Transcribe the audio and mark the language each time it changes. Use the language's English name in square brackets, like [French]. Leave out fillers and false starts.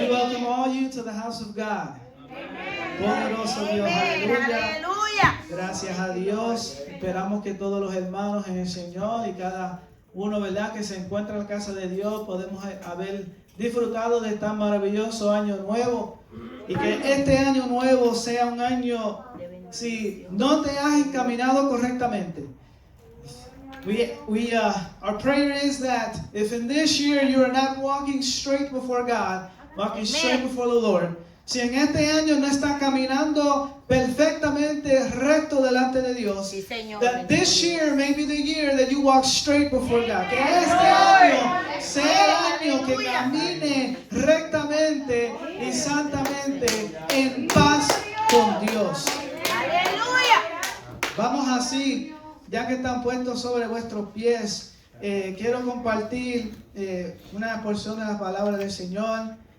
[English] We welcome all you to the house of God. [Spanish] Poderoso Dios, aleluya. Aleluya. Gracias a Dios. Esperamos que todos los hermanos en el Señor y cada uno, ¿verdad?, que se encuentra en la casa de Dios, podemos haber disfrutado de tan maravilloso año nuevo. Y que este año nuevo sea un año, si no te has encaminado correctamente. [English] Our prayer is that if in this year you are not walking straight before God, walking straight before the Lord, [Spanish] si en este año no estás caminando perfectamente recto delante de Dios, Sí, Señor. [English] that this year may be the year that you walk straight before God. [Spanish] Que este año sea el año que camine rectamente y santamente en paz con Dios. Aleluya. Vamos así, ya que están puestos sobre vuestros pies, quiero compartir una porción de la palabra del Señor.